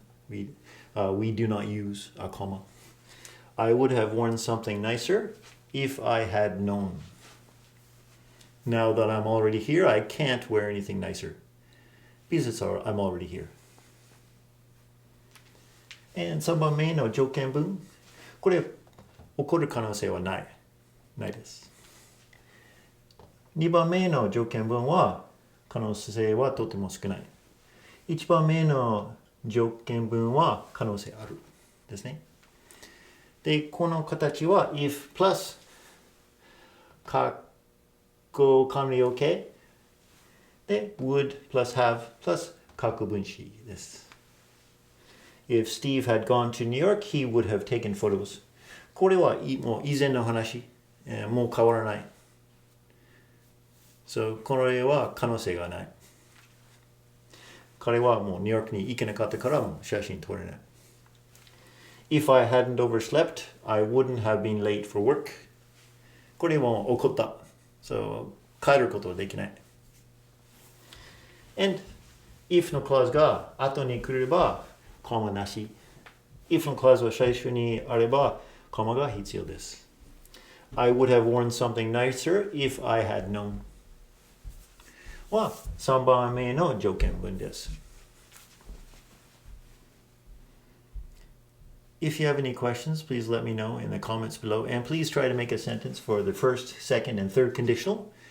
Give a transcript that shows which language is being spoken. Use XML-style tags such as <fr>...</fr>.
<en>We do not use a comma. I would have worn something nicer if I had known. Now that I'm already here, I can't wear anything nicer because I'm already here.</en> <ja>And 3番目の条件文。これ、起こる可能性はないです。 2番目の条件文は可能性はとても少ない。 1番目の条件文は可能性あるですね。で、この形は if plus 括弧完了形で</ja> <en>would plus have plus</en> <ja>括弧分詞です。</ja> <en>If Steve had gone to New York, he would have taken photos.</en> <ja>これはもう以前の話、もう変わらない。 So, これは可能性がない。彼はもうニューヨークに行けなかったからもう写真撮れない。</ja> <en>If I hadn't overslept, I wouldn't have been late for work.</en> <ja>これも起こった。 So, 変えることはできない。 And, if の clause が後に来れば、コマなし。 if の clause は最初にあれば、コマが必要です。</ja> <en>I would have worn something nicer if I had known.</en> <ja>は3番目の条件文です。</ja> <en>If you have any questions, please let me know in the comments below. And please try to make a sentence for the first, second, and third conditional.</en>